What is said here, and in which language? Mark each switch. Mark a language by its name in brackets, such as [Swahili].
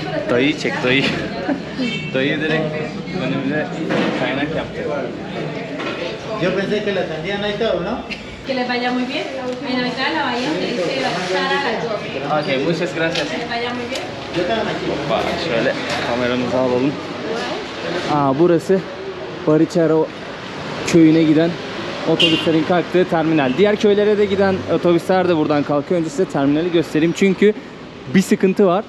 [Turkish] Dayı çek dayı. Dayı direkt önümüze kaynak yaptı. [Spanish] Yo pensé que la atendían ahí todo, ¿no? Que les vaya muy bien. En la mitad de la bahía se dice Barichara a las 12. Ok, muchas gracias. Que les vaya muy bien. Yo estaba aquí. [Turkish] Hoppa, şöyle kameramızı alalım. Burası Barichara köyüne giden otobüslerin kalktığı terminal. Diğer köylere de giden otobüsler de buradan kalkıyor. Önce size terminali göstereyim çünkü bir sıkıntı var.